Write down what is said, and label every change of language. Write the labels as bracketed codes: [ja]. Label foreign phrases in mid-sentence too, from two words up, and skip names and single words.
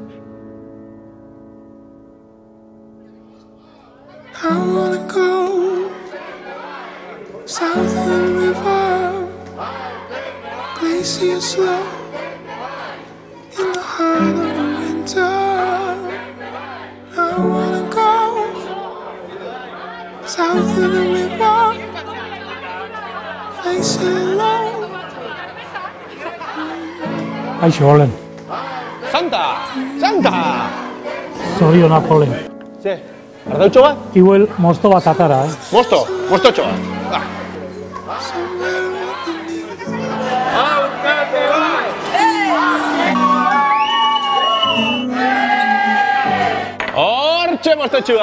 [en] I wanna go south of the river, glacier slow, in the heart of the winter. I wanna go south of the river, face it low. [eu] Aixo, Olen. Santa! Santa! Zorionak, Olen. Ze, ardautxo bat? Igual mosto bat atara, Mostotxo bat. Hortxe mostotxua!